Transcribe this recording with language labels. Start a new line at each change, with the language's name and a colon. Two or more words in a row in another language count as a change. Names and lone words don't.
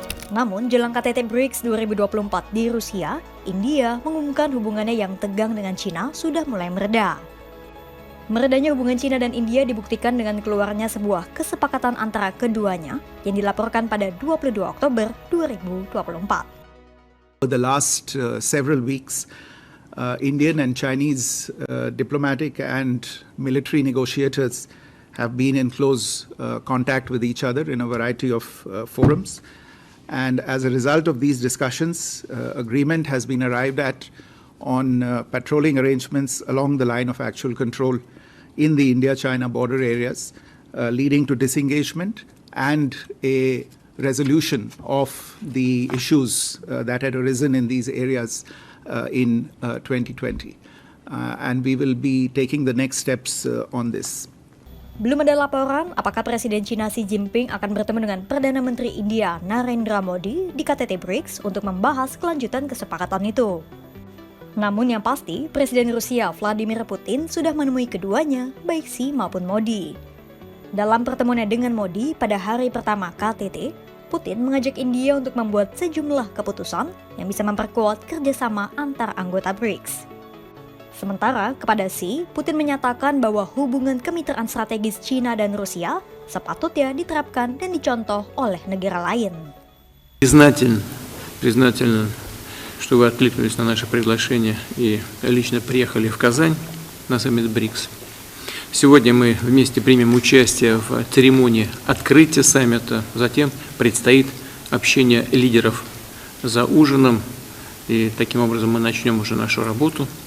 Indonesian: Namun, jelang KTT BRICS 2024 di Rusia, India mengumumkan hubungannya yang tegang dengan China sudah mulai mereda. Meredanya hubungan China dan India dibuktikan dengan keluarnya sebuah kesepakatan antara keduanya yang dilaporkan pada 22 Oktober 2024.
English: For the last several weeks, Indian and Chinese diplomatic and military negotiators have been in close contact with each other in a variety of forums. And as a result of these discussions, agreement has been arrived at on patrolling arrangements along the line of actual control in the India-China border areas, leading to disengagement and a resolution of the issues that had arisen in these areas in 2020. And we will be taking the next steps on this.
Indonesian: Belum ada laporan apakah Presiden China Xi Jinping akan bertemu dengan Perdana Menteri India Narendra Modi di KTT BRICS untuk membahas kelanjutan kesepakatan itu. Namun yang pasti, Presiden Rusia Vladimir Putin sudah menemui keduanya, baik Xi maupun Modi. Dalam pertemuannya dengan Modi pada hari pertama KTT, Putin mengajak India untuk membuat sejumlah keputusan yang bisa memperkuat kerjasama antar anggota BRICS. Sementara kepada Xi, Putin menyatakan bahwa hubungan kemitraan strategis China dan Rusia sepatutnya diterapkan dan dicontoh oleh negara lain.
Russian: Признательно, что вы откликнулись на наше приглашение и лично приехали в Казань на саммит БРИКС. Сегодня мы вместе примем участие в церемонии открытия саммита, затем предстоит общение лидеров за ужином, и таким образом мы начнем уже нашу работу.